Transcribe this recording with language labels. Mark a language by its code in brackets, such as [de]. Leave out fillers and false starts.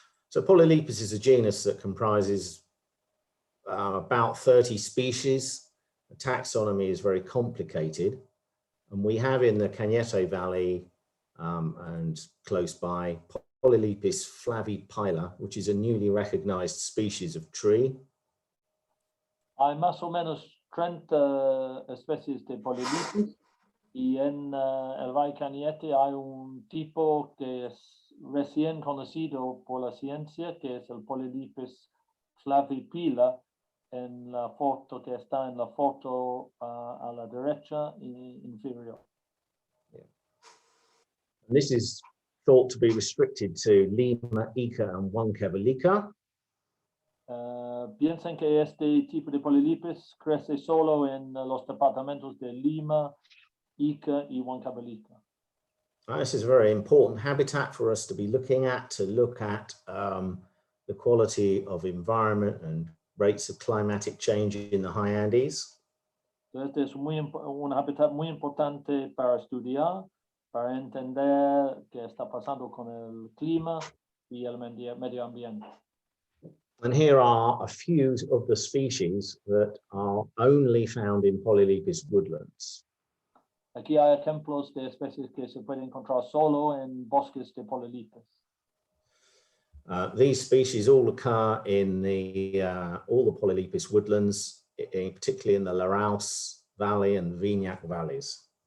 [en] So Polylypus is a genus that comprises about 30 species. The taxonomy is very complicated. And we have in the Cañete Valley and close by Polylypus flavipila, which is a newly recognized species of tree. [es] Hay más o menos 30 especies de Polylypus y en el Valle Cañete hay un tipo que es recién conocido por la ciencia, que es el Polylypus flavipila, en la foto que está en la foto a la derecha inferior. [en] Yeah. And this is thought to be restricted to Lima, Ica, and Huancavelica. [es] Piensen que este tipo de Polylypus crece solo en los departamentos de Lima, Ica y Huancavelica. [en] This is a very important habitat for us to be looking at, to look at the quality of environment and rates of climatic change in the high Andes. [es] Este es un hábitat muy importante para estudiar, para entender qué está pasando con el clima y el medio ambiente. [en] And here are a few of the species that are only found in Polylypus woodlands. [es] Aquí hay ejemplos de especies que se pueden encontrar solo en bosques de Polylypus. [en] These species all occur in all the Polylypus woodlands, particularly in the Larouse Valley and Vignac valleys.